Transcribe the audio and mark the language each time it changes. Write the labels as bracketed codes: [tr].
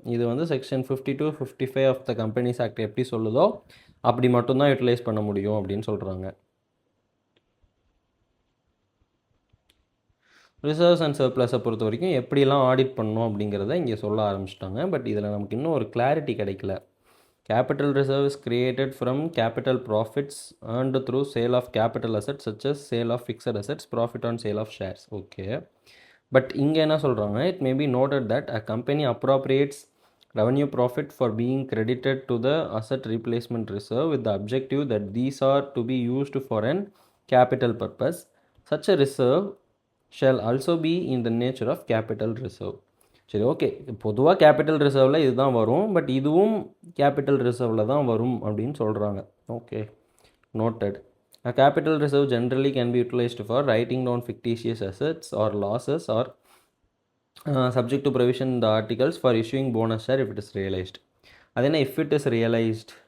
[ta] இது வந்து section 52, 55 of the companies act எப்படி சொல்லுதோ அப்படி மட்டும்தான் யூட்டிலைஸ் பண்ண முடியும் அப்படின்னு சொல்கிறாங்க. ரிசர்வ்ஸ் அண்ட் சர்ப்ளஸை பொறுத்த வரைக்கும் எப்படிலாம் ஆடிட் பண்ணணும் அப்படிங்கிறத இங்கே சொல்ல ஆரம்பிச்சிட்டாங்க. பட் இதில் நமக்கு இன்னும் ஒரு கிளாரிட்டி கிடைக்கல. [en] Capital reserve is created from capital profits earned through sale of capital assets such as sale of fixed assets, profit on sale of shares. Okay. But [ta] இங்கே என்ன சொல்கிறாங்க, [en] it may be noted that a company appropriates revenue profit for being credited to the asset replacement reserve with the objective that these are to be used for an capital purpose. Such a reserve shall also be in the nature of capital reserve. [ta] சரி, okay. பொதுவாக capital ரிசர்வில் இதுதான் வரும், but இதுவும் capital ரிசர்வில் தான் வரும் அப்படின்னு சொல்கிறாங்க. Okay, noted. [en] A capital reserve generally can be utilized for writing down fictitious assets or losses or subject to provision in the articles for issuing bonus share if it is realized. [ta] அது என்ன [en] if it is realized?